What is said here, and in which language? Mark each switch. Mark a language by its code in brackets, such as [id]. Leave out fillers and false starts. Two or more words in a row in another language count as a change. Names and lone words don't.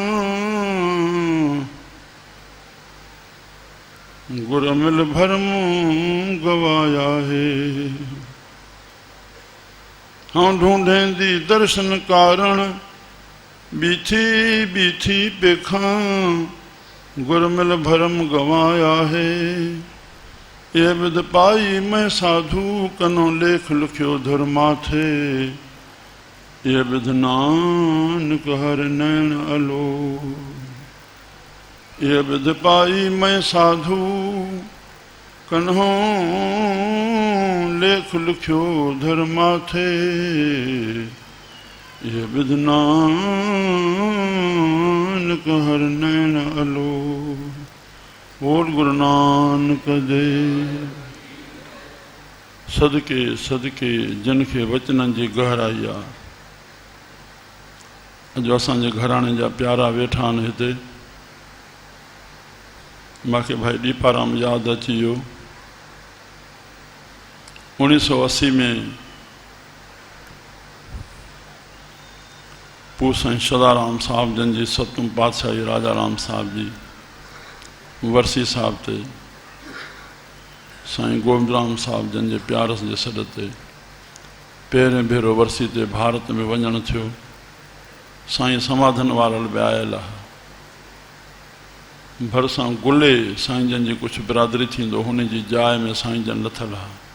[pa] ਗੁਰ ਮਿਲ ਭਰਮ ਗਵਾਇਆ ਹੈ। ਹੋਂ ਢੂੰਢੇਂਦੀ ਦਰਸ਼ਨ ਕਾਰਣ ਬੀਥੀ ਬੀਥੀ ਪੇਖਾਂ। ਗੁਰ ਮਿਲ ਭਰਮ ਗਵਾਇਆ ਹੈ। ਏ ਵਿਦ ਪਾਈ ਮੈਂ ਸਾਧੂ ਕਨੋ ਲੇਖ ਲਿਖਿਓ ਧਰਮਾ ਥੇ। ਏ ਵਿਦ ਨਾਨਕ ਹਰ ਨੈਨ ਅਲੋ। ਏ ਵਿਦ ਪਾਈ ਮੈਂ ਸਾਧੂ ਕਨ੍ਹੋ ਲੇਖ ਲਿਖਿਓ ਧਰਮਾ ਥੇ। ਏ ਵਿਦ ਨਾਨਕ ਹਰ ਨੈਨ ਅਲੋ। ਬੋਲ ਗੁਰੂ ਨਾਨਕ ਦੇਵ। [sd] सदके सदके जिन खे वचननि जी गहराई आहे। अॼु असांजे घराणे जा प्यारा वेठा आहिनि हिते। मूंखे भाई दीपाराम यादि अची वियो। 1980 में पू साईं सदाराम साहब जन जी सतम पातशाही राजा राम साहब जी वर्सी साहब ते साईं गोविंदराम साहब जन जे प्यारस जे सॾ ते पहिरें भेरो वर्सी ते भारत में वञणु थियो। साईं समाधन वारल बि आयल आहे। भरिसां गुले साईं जन जी कुझु बिरादरी थींदो हुन जी जाइ में साईं जन लथल आहे।